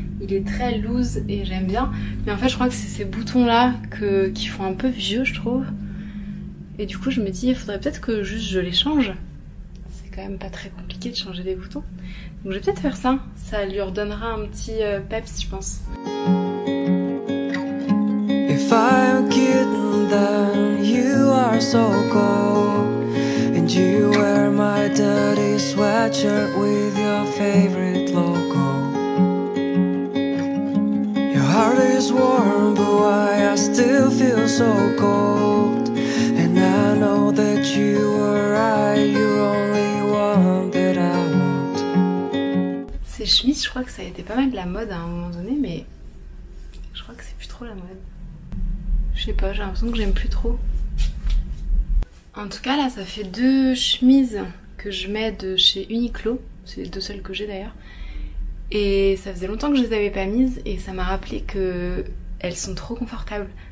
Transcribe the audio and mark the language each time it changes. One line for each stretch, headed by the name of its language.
French: Il est très loose et j'aime bien. Mais en fait je crois que c'est ces boutons là qui font un peu vieux je trouve. Et du coup je me dis il faudrait peut-être que juste je les change. C'est quand même pas très compliqué de changer les boutons. Donc je vais peut-être faire ça. Ça lui redonnera un petit peps je pense.
English: If I'm kidding, then you are so cold. And you wear my dirty sweatshirt with your favorite logo. Heart is warm, but why I still feel so cold. And I know that you were right, you're only one that I want.
French: Ces chemises, je crois que ça a été pas mal de la mode à un moment donné, mais je crois que c'est plus trop la mode. Je sais pas, j'ai l'impression que j'aime plus trop. En tout cas là, ça fait 2 chemises que je mets de chez Uniqlo. C'est les 2 seules que j'ai d'ailleurs. Et ça faisait longtemps que je les avais pas mises et ça m'a rappelé que elles sont trop confortables.